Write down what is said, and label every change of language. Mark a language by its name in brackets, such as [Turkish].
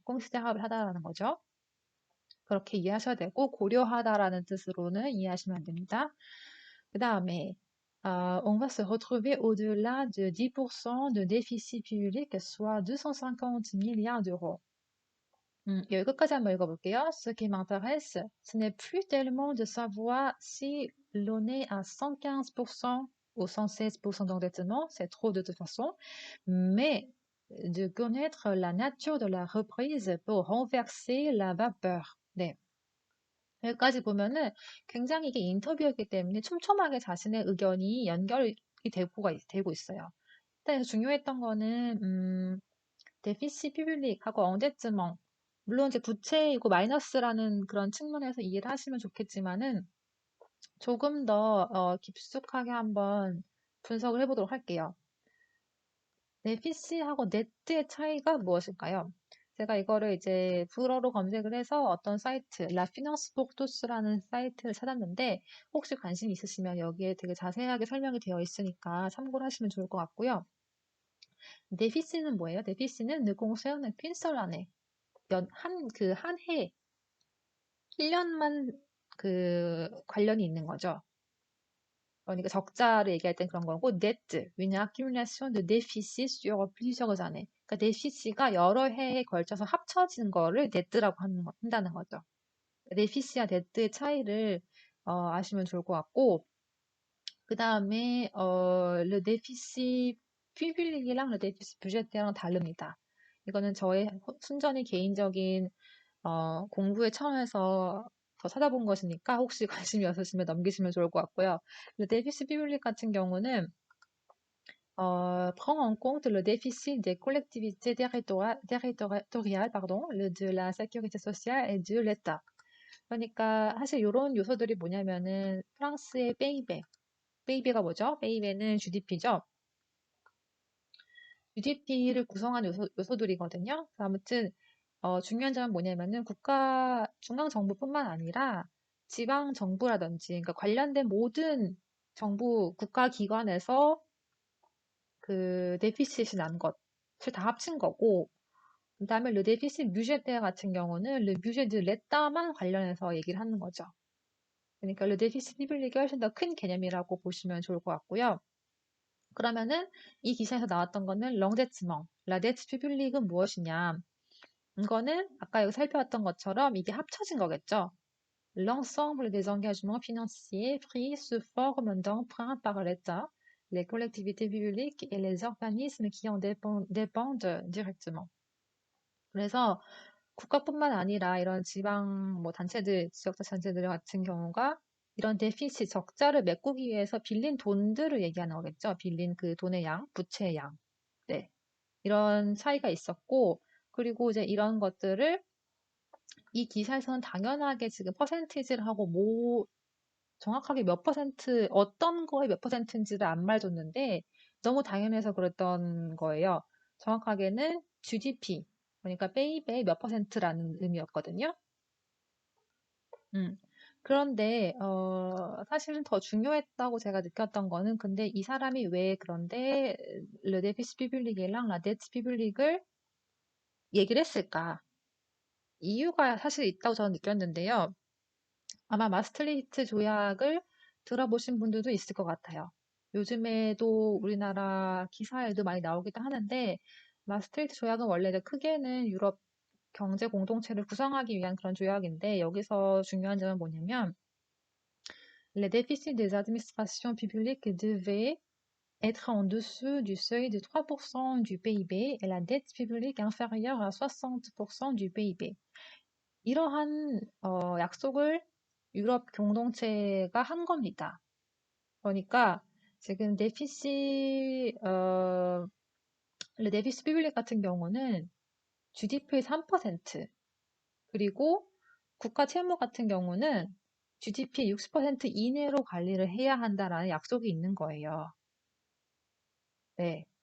[Korean] considérable 하다라는 거죠. 그렇게 이해하셔야 되고 고려하다라는 뜻으로는 이해하시면 안 됩니다. 그 다음에 [French] on va se retrouver au-delà de 10% de déficit public, soit 250 milliards d'euros. [Korean] 여기 끝까지 한번 읽어볼게요. [French] Ce qui m'intéresse, ce n'est plus tellement de savoir si l'on est à 115% ou 116% d'endettement, c'est trop de toute façon, mais de connaître la nature de la reprise pour renverser la vapeur. [Korean] 네. 여기까지 보면은 굉장히 이게 인터뷰였기 때문에 촘촘하게 자신의 의견이 연결이 되고 있어요. 일단 중요했던 거는 데피시 피블릭하고 엉데츠멍 물론 이제 부채이고 마이너스라는 그런 측면에서 이해를 하시면 좋겠지만은 조금 더 깊숙하게 한번 분석을 해보도록 할게요. 네피시하고 네트의 차이가 무엇일까요? 제가 이거를 이제 불어로 검색을 해서 어떤 사이트, 라피넌스 포르토스라는 사이트를 찾았는데 혹시 관심 있으시면 여기에 되게 자세하게 설명이 되어 있으니까 참고를 하시면 좋을 것 같고요. 네피시는 뭐예요? 네피시는 [French] ne concerne qu'une seule année. [Korean] 한 해, 1년만 관련이 있는 거죠. 그러니까 적자를 얘기할 땐 그런 거고, [French] net, une accumulation de déficit sur plusieurs années. [Korean] 그러니까 déficit가 여러 해에 걸쳐서 합쳐진 거를 net라고 한다는 거죠. déficit와 net의 차이를 아시면 좋을 것 같고, 그 다음에 [French] le déficit public [Korean] 이랑 [French] le déficit budgétaire [Korean] 랑 다릅니다. 이거는 저의 순전히 개인적인 공부의 차원에서 더 찾아본 것이니까 혹시 관심이 없으시면 넘기시면 좋을 것 같고요. [French] le déficit public [Korean] 같은 경우는 [French] prend en compte le déficit des collectivités territoriales, pardon, de la sécurité sociale et de l'État. [Korean] 그러니까 사실 이런 요소들이 뭐냐면은 프랑스의 베이베가 뭐죠? 베이베는 GDP죠. GDP를 구성하는 요소들이거든요. 아무튼 중요한 점은 뭐냐면은 중앙 정부뿐만 아니라 지방 정부라든지 그러니까 관련된 모든 정부 국가 기관에서 그 데피시트이 난 것을 다 합친 거고 그다음에 르 데피시트 뮤제테 같은 경우는 르 뮤제 드 레따만 관련해서 얘기를 하는 거죠. 그러니까 르 데피시트 피블릭이 훨씬 더 큰 개념이라고 보시면 좋을 것 같고요. 그러면은 이 기사에서 나왔던 거는 렁데츠멍, 라데츠 피블릭은 무엇이냐? 이거는 아까 여기 살펴봤던 것처럼 이게 합쳐진 거겠죠. [French] L'ensemble des engagements financiers pris sous forme d'emprunt par l'État, les collectivités publiques et les organismes qui en dépendent directement. [Korean] 그래서 국가뿐만 아니라 이런 지방 뭐 단체들, 지역자치단체들 같은 경우가 이런 데피시 적자를 메꾸기 위해서 빌린 돈들을 얘기하는 거겠죠. 빌린 그 돈의 양, 부채의 양. 네. 이런 차이가 있었고, 그리고 이제 이런 것들을 이 기사에서는 당연하게 지금 퍼센티지를 하고 정확하게 몇 퍼센트, 어떤 거에 몇 퍼센트인지를 안 말해줬는데 너무 당연해서 그랬던 거예요. 정확하게는 GDP, 그러니까 베이베의 몇 퍼센트라는 의미였거든요. 그런데 사실은 더 중요했다고 제가 느꼈던 거는 근데 이 사람이 왜 그런데 르데피스 피블릭이랑 라데츠 피블릭을 얘기를 했을까? 이유가 사실 있다고 저는 느꼈는데요. 아마 마스트리히트 조약을 들어보신 분들도 있을 것 같아요. 요즘에도 우리나라 기사에도 많이 나오기도 하는데 마스트리히트 조약은 원래 크게는 유럽 경제 공동체를 구성하기 위한 그런 조약인데 여기서 중요한 점은 뭐냐면 [French] Les déficits des administrations publiques devaient être en dessous du seuil de 3% du PIB et la dette publique inférieure à 60% du PIB. [Korean] 이러한 약속을 유럽 공동체가 한 겁니다. 그러니까 지금 데피시 피블릭 같은 경우는 GDP의 3% 그리고 국가 채무 같은 경우는 GDP 60% 이내로 관리를 해야 한다라는 약속이 있는 거예요. 네.